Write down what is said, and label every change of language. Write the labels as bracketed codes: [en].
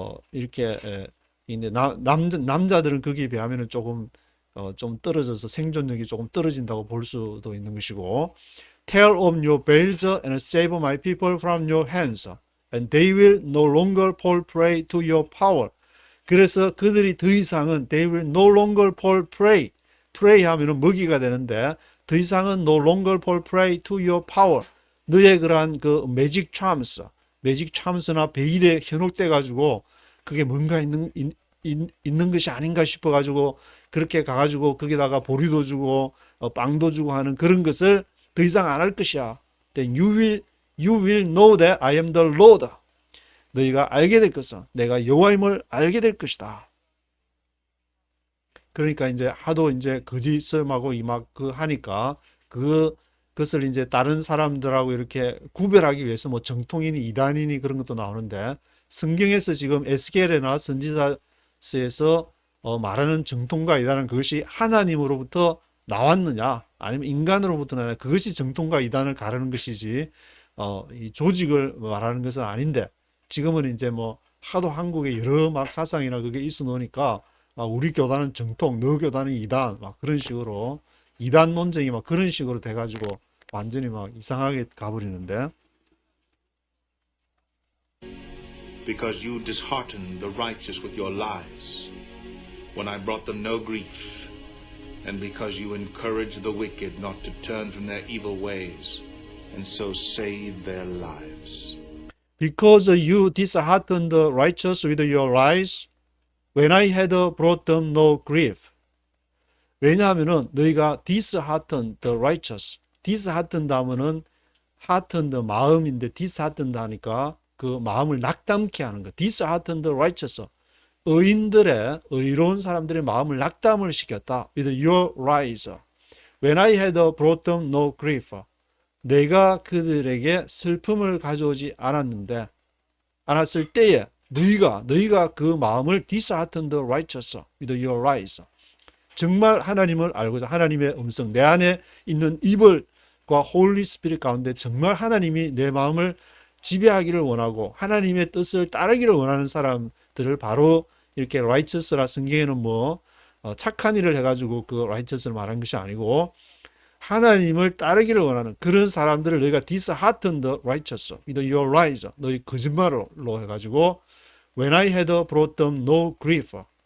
[ko] 이렇게 근데 남자들은 거기에 비하면은 조금 좀 떨어져서 생존력이 조금 떨어진다고 볼 수도 있는 것이고, [en] tear off your veils and save my people from your hands, and they will no longer fall prey to your power. [ko] 그래서 그들이 더 이상은 [en] they will no longer fall prey. [ko] prey 하면은 먹이가 되는데, 더 이상은 [en] no longer fall prey to your power. [ko] 너의 그러한 그 매직 참스나 베일에 현혹돼 가지고 그게 뭔가 있는 것이 아닌가 싶어 가지고 그렇게 가가지고 거기다가 보리도 주고 빵도 주고 하는 그런 것을 더 이상 안 할 것이야. [en] Then you will know that I am the Lord. [ko] 너희가 알게 될 것은 내가 여호와임을 알게 될 것이다. 그러니까 이제 하도 이제 거짓말하고 막 그 하니까 그것을 이제 다른 사람들하고 이렇게 구별하기 위해서 뭐 정통이니 이단이니 그런 것도 나오는데, 성경에서 지금 에스겔이나 선지자서에서 말하는 정통과 이단은 그것이 하나님으로부터 나왔느냐 아니면 인간으로부터 나왔느냐, 그것이 정통과 이단을 가르는 것이지 이 조직을 말하는 것은 아닌데, 지금은 이제 뭐 하도 한국에 여러 막 사상이나 그게 있어 놓으니까 우리 교단은 정통, 너 교단은 이단, 막 그런 식으로 이단 논쟁이 막 그런 식으로 돼가지고 완전히 막 이상하게 가버리는데, [en] Because you disheartened the righteous with your lies, when I brought them no grief, and because you encouraged the wicked not to turn from their evil ways, and so save their lives. because you disheartened the righteous with your lies, when I had brought them no grief. [ko] 왜냐하면은 너희가 disheartened the righteous, disheartened 하면은 heartened 마음인데 disheartened 하니까 그 마음을 낙담케 하는 거. [en] disheartened the righteous, [ko] 의로운 사람들의 마음을 낙담을 시켰다. [en] with your lies. when I had brought them no grief. [ko] 내가 그들에게 슬픔을 가져오지 않았을 때에 너희가 그 마음을 [en] disheartened the righteous with your lies. [ko] 정말 하나님을 알고자 하나님의 음성, 내 안에 있는 이불과 홀리 스피릿 가운데 정말 하나님이 내 마음을 지배하기를 원하고 하나님의 뜻을 따르기를 원하는 사람들을 바로 이렇게 righteous라, 성경에는 뭐 착한 일을 해가지고 그 righteous를 말한 것이 아니고 하나님을 따르기를 원하는 그런 사람들을 너희가 [en] disheartened righteous with your lies, [ko] 너희 거짓말로 해가지고 [en] when I had brought them no grief,